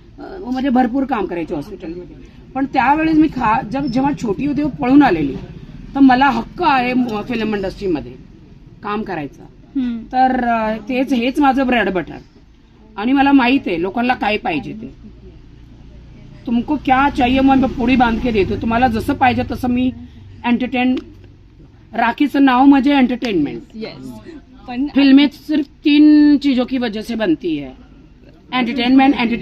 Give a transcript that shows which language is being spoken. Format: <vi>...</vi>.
<mr>म्हणजे भरपूर काम करायचे हॉस्पिटलमध्ये. पण त्यावेळेस मी जेव्हा छोटी होती पळून आलेली, तर मला हक्क आहे फिल्म इंडस्ट्रीमध्ये काम करायचा. तर हेच माझं ब्रेड बटर. आणि मला माहित आहे लोकांना काय पाहिजे ते.</mr> <hi>तुमको क्या चाहिए मैं पुडी बांध के देतो.</hi> <mr>तुम्हाला जसं पाहिजे तसं मी एंटरटेन. राखीचं नाव म्हणजे एंटरटेनमेंट. येस, पण</mr> <hi>फिल्में सिर्फ 3 चीजों की वजह से बनती है. एंटरटेनमेंट</hi>